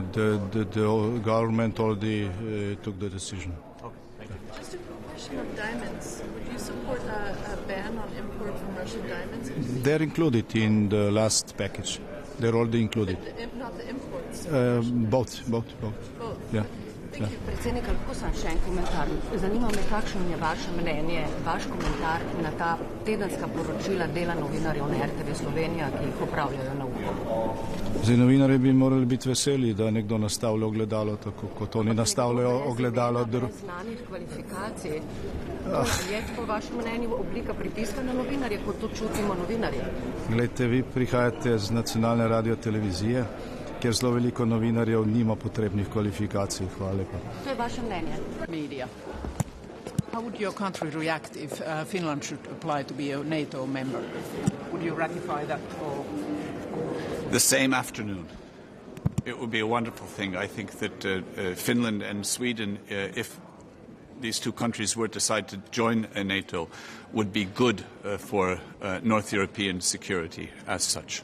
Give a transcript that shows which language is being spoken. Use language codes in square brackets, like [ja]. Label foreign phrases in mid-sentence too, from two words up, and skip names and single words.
[en] The government already took the decision. Okay, thank you. Just a question of diamonds. Would you support a ban on import from Russian diamonds? They're included in the last package. They're already included. Not the imports? Both. Yeah. [sl] Predsednik, lahko sam še en komentar. Zanima me, kakšno je vaše mnenje, vaš komentar na ta tedenska poročila dela novinarjev na RTV Slovenija, ki jih opravljajo na UKOM. Zdaj, novinarji bi morali biti veseli, da nekdo nastavlja ogledalo, tako kot oni nastavljajo ogledalo. Znanih kvalifikacij. Je po vašem mnenju oblika pritiska na novinarje, kot to čutimo novinarje? Glejte, vi prihajate z nacionalne radiotelevizije, kjer zelo veliko novinarjev nima potrebnih kvalifikacij. Hvala lepa. To je vaše mnenje. [en] Media. How would your country react if Finland should apply to be a NATO member? Would you ratify that or? The same afternoon. It would be a wonderful thing. I think that Finland and Sweden, if these two countries were to decide to join NATO, would be good for North European security as such.